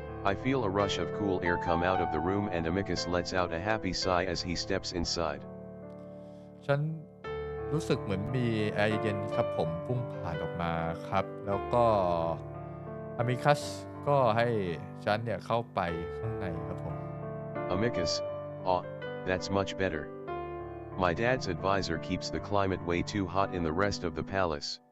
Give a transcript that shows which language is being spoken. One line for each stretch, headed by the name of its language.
English: I feel a rush of cool air come out of the room and Amicus lets out a happy sigh as he steps inside.
Thai: ฉันรู้สึกเหมือนมีแอร์เย็นๆครับผมพุ่งผ่านออกมาครับแล้วก็ Amicus ก็ให้ฉันเนี่ยเข้าไปข้างในครับผม
English: Amicus, that's much better. My dad's advisor keeps the climate way too hot in the rest of the palace.